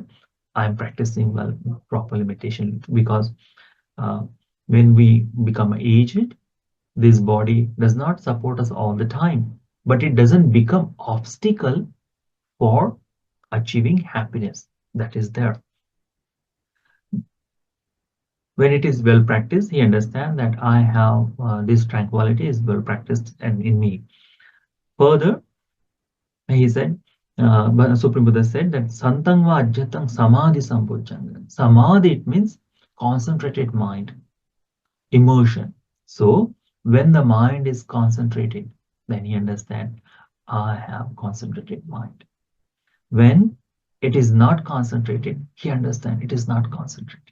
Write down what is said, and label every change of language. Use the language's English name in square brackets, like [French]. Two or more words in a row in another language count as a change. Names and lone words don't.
[English] I'm practicing well, properly meditation, because uh, when we become aged, this body does not support us all the time, but it doesn't become obstacle for achieving happiness. That is there. When it is well practiced, he understands that I have this tranquility is well practiced and in me. Further, he said, but Supreme Buddha said that [Pali] Santang va ajjatang samadhi sambojjhanga. [English] Samadhi, it means concentrated mind, immersion. So when the mind is concentrated, then he understands I have concentrated mind. When it is not concentrated, he understands it is not concentrated.